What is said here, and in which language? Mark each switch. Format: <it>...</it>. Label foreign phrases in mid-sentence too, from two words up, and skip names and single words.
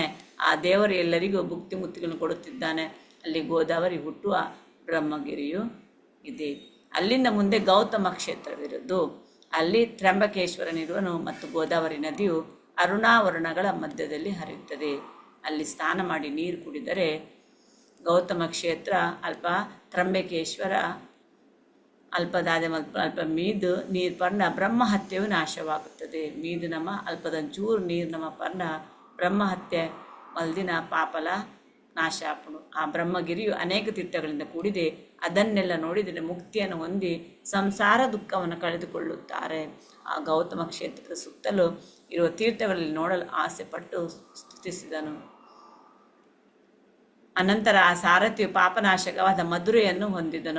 <kn>ಆ ದೇವರು ಎಲ್ಲರಿಗೂ ಭುಕ್ತಿ ಮುಕ್ತಿಗಳನ್ನು ಕೊಡುತ್ತಿದ್ದಾನೆ. ಅಲ್ಲಿ ಗೋದಾವರಿ ಹುಟ್ಟುವ ಬ್ರಹ್ಮಗಿರಿಯು ಇದೆ. ಅಲ್ಲಿಂದ ಮುಂದೆ ಗೌತಮ ಕ್ಷೇತ್ರವಿರುವುದು. ಅಲ್ಲಿ ತ್ರ್ಯಂಬಕೇಶ್ವರನಿರುವನು ಮತ್ತು ಗೋದಾವರಿ ನದಿಯು ಅರುಣಾವರಣಗಳ ಮಧ್ಯದಲ್ಲಿ ಹರಿಯುತ್ತದೆ. ಅಲ್ಲಿ ಸ್ನಾನ ಮಾಡಿ ನೀರು ಕುಡಿದರೆ</kn> <tcy>ಗೌತಮ ಕ್ಷೇತ್ರ ಅಲ್ಪ, ತ್ರ್ಯಂಬಕೇಶ್ವರ ಅಲ್ಪದಾದ ಅಲ್ಪ ಮೀದು ನೀರು ಪರ್ಣ</tcy> <kn>ಬ್ರಹ್ಮಹತ್ಯೆಯು ನಾಶವಾಗುತ್ತದೆ.</kn> <tcy>ಮೀದು ನಮ ಅಲ್ಪದಂಚೂರು ನೀರು ನಮ ಪರ್ಣ ಬ್ರಹ್ಮಹತ್ಯೆ ಮಲ್ದಿನ ಪಾಪಲ ನಾಶ ಆಪಣು.</tcy> <kn>ಆ ಬ್ರಹ್ಮಗಿರಿಯು ಅನೇಕ ತೀರ್ಥಗಳಿಂದ ಕೂಡಿದೆ. ಅದನ್ನೆಲ್ಲ ನೋಡಿದರೆ ಮುಕ್ತಿಯನ್ನು ಹೊಂದಿ ಸಂಸಾರ ದುಃಖವನ್ನು ಕಳೆದುಕೊಳ್ಳುತ್ತಾರೆ. ಆ ಗೌತಮ ಕ್ಷೇತ್ರದ ಸುತ್ತಲೂ ಇರುವ ತೀರ್ಥಗಳಲ್ಲಿ ನೋಡಲು ಆಸೆ ಪಟ್ಟು ಸ್ತುತಿಸಿದನು. ಅನಂತರ ಆ ಸಾರಥಿಯು ಪಾಪನಾಶಕವಾದ ಮಧುರೆಯನ್ನು ಹೊಂದಿದನು.</kn>